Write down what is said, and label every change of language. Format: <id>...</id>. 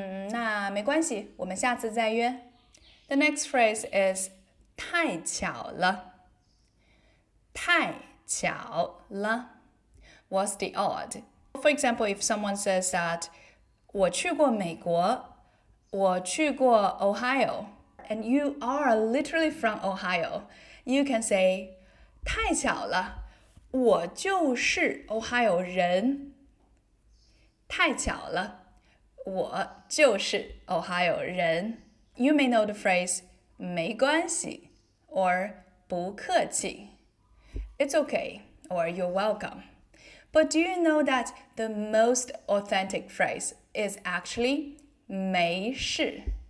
<zh>那没关系，我们下次再约。</zh> <en>The next phrase is</en> <zh>太巧了。太巧了.</zh> <en>What's the odd? For example, if someone says that</en> <zh>我去过美国，我去过 Ohio,</zh> <en>and you are literally from Ohio, you can say</en> <zh>太巧了，我就是 Ohio 人。太巧了，我就是 Ohio 人。</zh> <en>You may know the phrase 没关系 or 不客气. It's okay or you're welcome. But do you know that the most authentic phrase is actually 没事?</en>